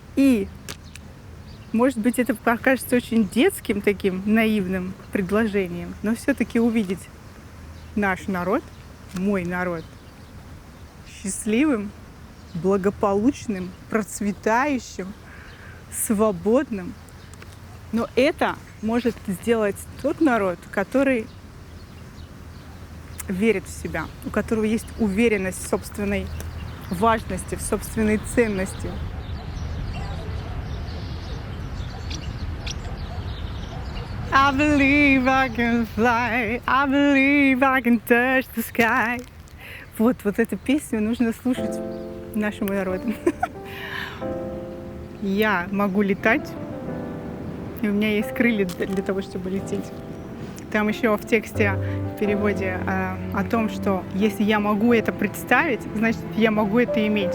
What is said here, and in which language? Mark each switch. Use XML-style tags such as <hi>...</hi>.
<ru>И, может быть, это покажется очень детским таким наивным предложением, но все-таки увидеть наш народ, мой народ, счастливым, благополучным, процветающим, свободным. Но это может сделать тот народ, который верит в себя, у которого есть уверенность в собственной важности, в собственной ценности.</ru> <en>I believe I can fly, I believe I can touch the sky.</en> <ru>Вот эту песню нужно слушать нашему народу. Я могу летать, и у меня есть крылья для того, чтобы лететь. Там еще в тексте, в переводе о том, что если я могу это представить, значит, я могу это иметь.</ru>